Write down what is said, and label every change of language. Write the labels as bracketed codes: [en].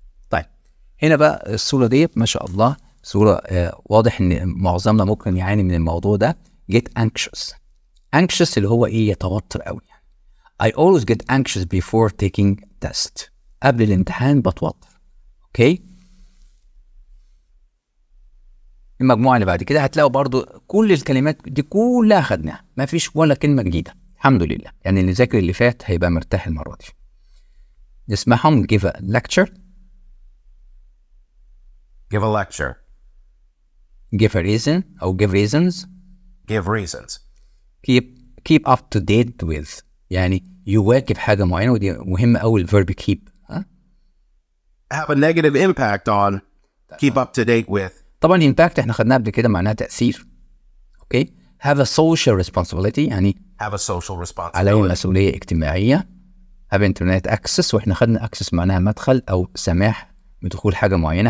[ar] طيب هنا بقى الصوره دي ما شاء الله صورة واضح ان معظمنا ممكن يعاني من الموضوع ده. [en] get anxious [ar] اللي هو يتوتر قوي. [en] I always get anxious before taking test. [ar] قبل الامتحان بتوتر. اوكي المجموعة اللي بعد كده هتلاقوا برضو كل الكلمات دي كلها خدناها، ما فيش ولا كلمة جديدة الحمد لله. يعني اللي ذاكر اللي فات هيبقى مرتاح المرة دي. نسمعهم. [en] give a lecture give a lecture give a reason أو give reasons give reasons keep up to date with [ar] يعني يواكب حاجة معينة، ودي مهمة أوي الverb keep. [en] have a negative impact on keep up to date with. [ar] طبعا impact احنا خدناها قبل كده معناها تأثير. [en] okay have a social responsibility يعني have a social responsibility [ar] عليه مسؤولية اجتماعية. [en] have internet access [ar] واحنا خدنا access معناها مدخل أو سماح بدخول حاجة معينة.